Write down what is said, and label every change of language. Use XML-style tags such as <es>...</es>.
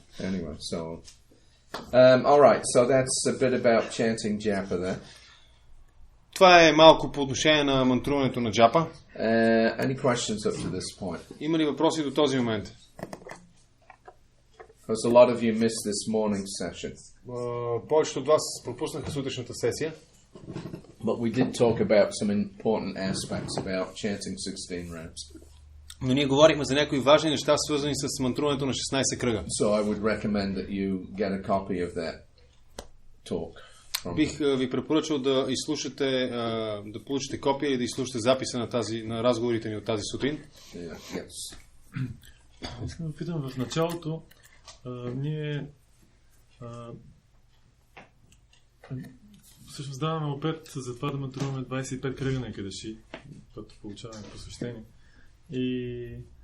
<en>Anyway, so all right, so that's a bit about chanting Japa there.</en> <bg>Това е малко по отношение на мантруването на Джапа.</bg> <en>Any questions up to this point?</en> <bg>Има ли въпроси до този момент?</bg> <en>Because a lot of you missed this morning's session.</en> <bg>Повечето от вас пропуснаха сутрешната сесия.</bg> <en>But we did talk about some important aspects about chanting 16 rounds.</en> <bg>Но ние говорихме за някои важни неща, свързани с мантруването на 16 кръга.</bg> <en>So I would recommend that you get a copy of that talk.</en> <bg>Бих ви препоръчал да изслушате, да получите копия или да изслушате записа на разговорите ни от тази сутрин.</bg> <en>Yes.</en> <bg>Искам да питам в началото, ние всъщност даваме опет за това да мантруваме 25 кръга на Екадаши, като получаваме посвещение. И</bg>